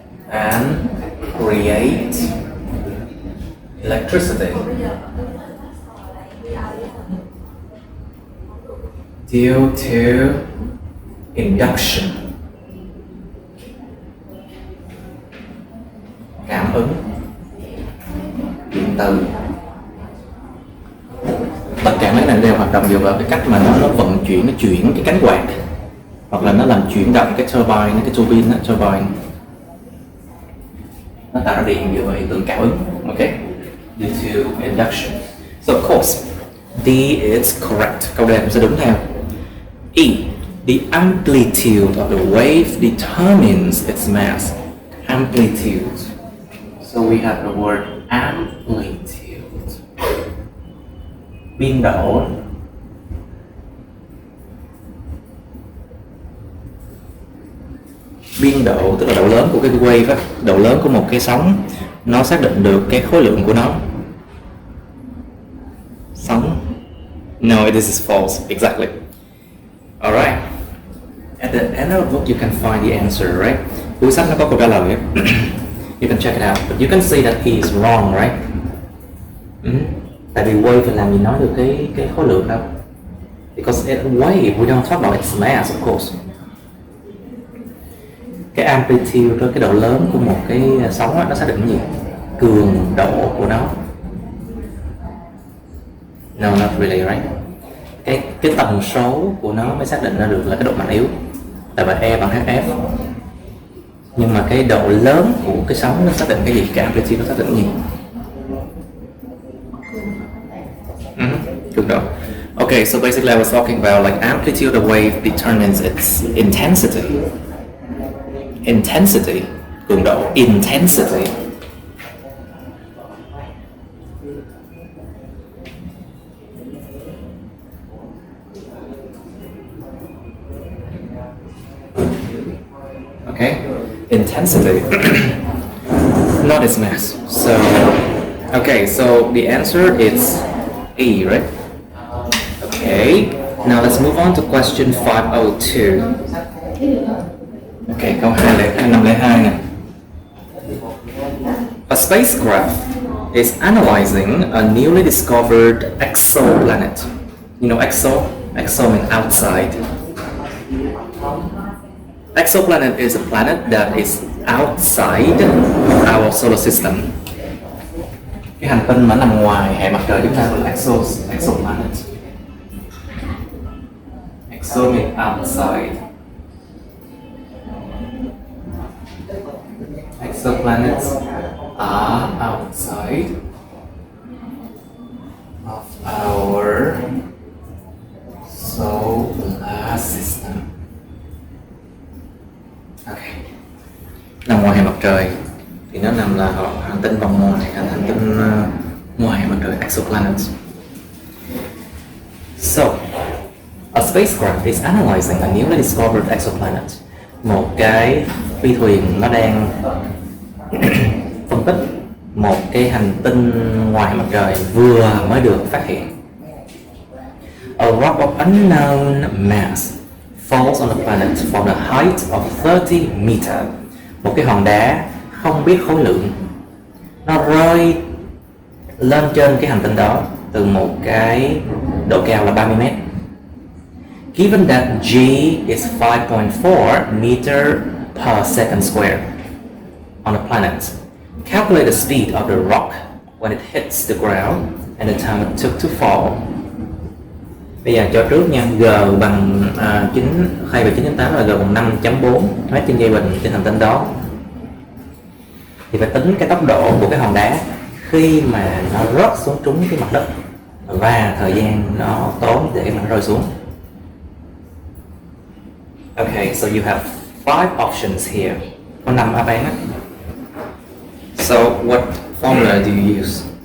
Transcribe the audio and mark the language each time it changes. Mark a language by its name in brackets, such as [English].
[English] and create electricity due to induction, [Vietnamese] cảm ứng điện từ. Tất cả mấy này đều hoạt động dựa vào cái cách mà nó vận chuyển, nó chuyển cái cánh quạt, hoặc là nó làm chuyển động cái turbine, cái turbine, nó tạo ra điện dựa vào hiện tượng cảm ứng. [English] Okay, due to induction. So of course, D is correct. [Vietnamese] Câu D cũng sẽ đúng theo. [English] E. The amplitude of the wave determines its mass. Amplitude. So we have the word amplitude. Biên độ [Vietnamese] biên độ tức là độ lớn của cái wave á, độ lớn của một cái sóng nó xác định được cái khối lượng của nó. [English] Sóng. No, this is false. Exactly. Alright. At the end of the book you can find the answer, right? [Vietnamese] Cuối sách nó có câu trả lời. [English] You can check it out. But you can see that he is wrong, right? [Vietnamese] Tại vì wave thì làm gì nói được cái khối lượng đâu. [English] Because it's wave, we don't talk about its mass, of course. [Vietnamese] Cái amplitude, cái độ lớn của một cái sóng đó, nó xác định cái gì? Cường độ của nó. [English] No, not really, right? [Vietnamese] Cái tần số của nó mới xác định ra được là cái độ mạnh yếu. Tại vì E bằng HF. Nhưng mà cái độ lớn của cái sóng nó xác định cái gì? Cái amplitude nó xác định cái gì? Cường độ. [English] Okay, so basically I was talking about like amplitude of wave determines its intensity. Intensity, cường độ, intensity. Okay, intensity, not its mass. So, okay, so the answer is E, right? Okay, now let's move on to question 502. [Vietnamese] Okay, câu 502 nè. [English] A spacecraft is analyzing a newly discovered exoplanet. You know exo? Exo means outside. Exoplanet is a planet that is outside our solar system. [Vietnamese] Cái hành tinh mà nằm ngoài hệ mặt trời chúng ta gọi là exoplanet. [English] Exo means outside. Exoplanets are outside of our solar system. Okay. [Vietnamese] Nằm ngoài hệ mặt trời thì nó nằm là hành tinh vòng ngoài, hành tinh ngoài hệ mặt trời, exoplanets. [English] So, a spacecraft is analyzing a newly discovered exoplanet. [Vietnamese] Một cái phi thuyền nó đang phân tích một cái hành tinh ngoài mặt trời vừa mới được phát hiện. [English] A rock of unknown mass falls on the planet from the height of 30 meters. [Vietnamese] Một cái hòn đá không biết khối lượng nó rơi lên trên cái hành tinh đó từ một cái độ cao là 30 mét. [English] Given that G is 5.4 meter per second square on a planet, calculate the speed of the rock when it hits the ground and the time it took to fall. [Vietnamese] Bây giờ cho trước nha, G bằng 9,8 là G bằng 5.4 mét trên giây bình trên hành tinh đó. Thì phải tính cái tốc độ của cái hòn đá khi mà nó rớt xuống trúng cái mặt đất và thời gian nó tốn để mà nó rơi xuống. [English] Okay, so you have 5 options here. [Vietnamese] Có 5 đáp án á. [English] So what formula do you use?